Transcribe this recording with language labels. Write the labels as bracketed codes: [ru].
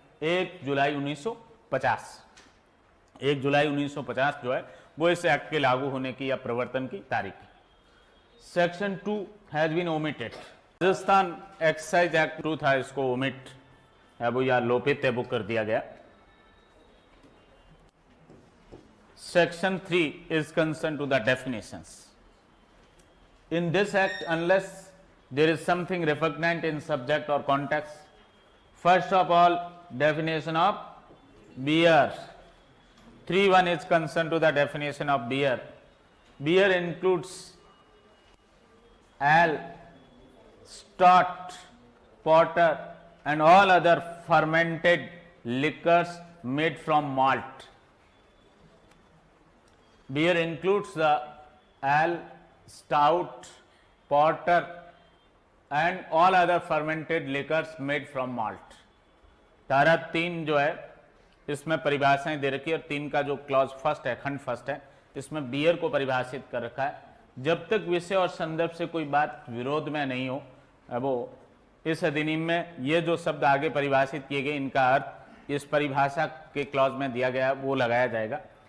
[hi] 1 जुलाई 1950। 1 जुलाई 1950 जो है वो इस एक्ट के लागू होने की या प्रवर्तन की तारीख है। [en] Section 2 has been omitted. [hi] Rajasthan excise act 2 था, इसको ओमिट है वो या लोपित है वो कर दिया गया। [en] Section 3 is concerned to the definitions. In this act, unless there is something repugnant in subject or context, first of all, definition of beer. 3(1) is concerned to the definition of beer. Beer includes ale, stout, porter, and all other fermented liquors made from malt. Beer includes the ale, stout, porter, and all other fermented liquors made from malt. [hi] धारा 3 जो है इसमें परिभाषाएं दे रखी है, और 3 का जो क्लॉज फर्स्ट है, खंड फर्स्ट है, इसमें बियर को परिभाषित कर रखा है। जब तक विषय और संदर्भ से कोई बात विरोध में नहीं हो, वो इस अधिनियम में ये जो शब्द आगे परिभाषित किए गए, इनका अर्थ इस परिभाषा के क्लॉज में दिया गया वो लगाया जाएगा।